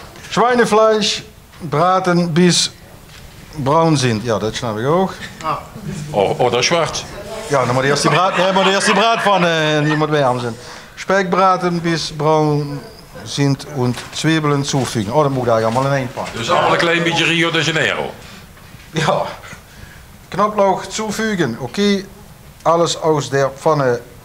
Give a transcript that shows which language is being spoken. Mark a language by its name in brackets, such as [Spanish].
[German] Schweinefleisch braten bis bruin sind. [Dutch] Ja, dat snap ik ook. Oh, dat is zwart. Ja, dan moet eerst die braadpfanne die moet warm zijn. [German] Speck braten bis braun sind und Zwiebeln zufügen. [Dutch] Oh, dan moet ik daar allemaal in één pan. Dus allemaal een klein beetje Rio de Janeiro. [German] Ja. Knoblauch zufügen. Okay, alles aus der Pfanne.